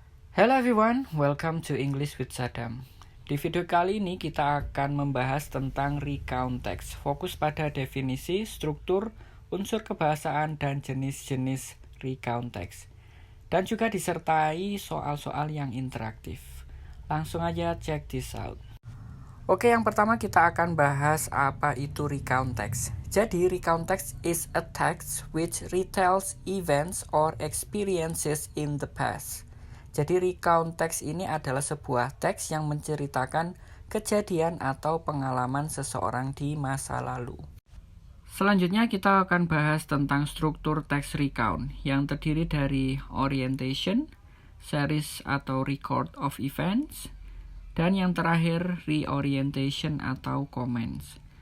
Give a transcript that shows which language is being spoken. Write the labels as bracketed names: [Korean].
[English] Hello everyone, welcome to English with Sadam. [Indonesian] Di video kali ini kita akan membahas tentang recount text. Fokus pada definisi, struktur, unsur kebahasaan, dan jenis-jenis recount text. Dan juga disertai soal-soal yang interaktif. Langsung aja [English] check this out. [Indonesian] Oke, yang pertama kita akan bahas apa itu recount text. [English] Jadi, recount text is a text which retells events or experiences in the past. [Indonesian] Jadi, recount text ini adalah sebuah teks yang menceritakan kejadian atau pengalaman seseorang di masa lalu. Selanjutnya kita akan bahas tentang struktur teks recount yang terdiri dari orientation, series atau record of events, dan yang terakhir reorientation atau comments.